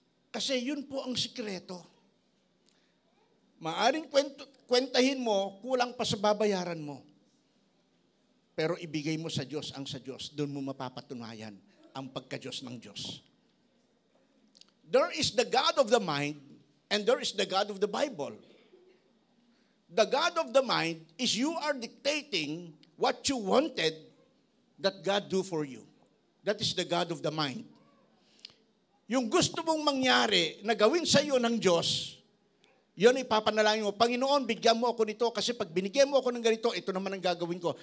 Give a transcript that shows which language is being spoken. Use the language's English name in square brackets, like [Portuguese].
[Filipino] Kasi yun po ang sikreto. Maaring kwentahin mo, kulang pa sa babayaran mo. Pero ibigay mo sa Diyos ang sa Diyos. Doon mo mapapatunayan ang pagka-Diyos ng Diyos. [English] There is the God of the mind and there is the God of the Bible. The God of the mind is you are dictating what you wanted that God do for you. That is the God of the mind. [Filipino] Yung gusto mong mangyari na gawin sa iyo ng Diyos, yun ipapanalangin mo, Panginoon, bigyan mo ako nito kasi pag binigyan mo ako ng ganito, ito naman ang gagawin ko.